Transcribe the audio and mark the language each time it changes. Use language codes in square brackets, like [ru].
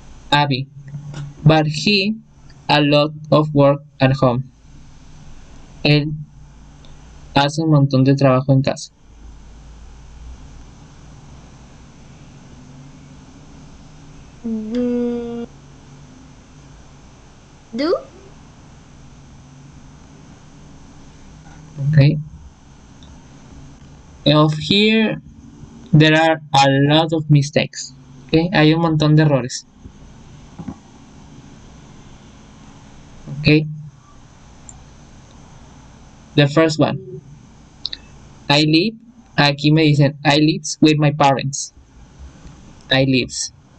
[en] Abby, but he a lot of work at home. [es] Él hace un montón de trabajo en casa. [en] Do. Okay. Of here, there are a lot of mistakes. [es] Okay, hay un montón de errores. [en] Okay. The first one. I live. [es] Aquí me dicen [en] I lives with my parents. I lives.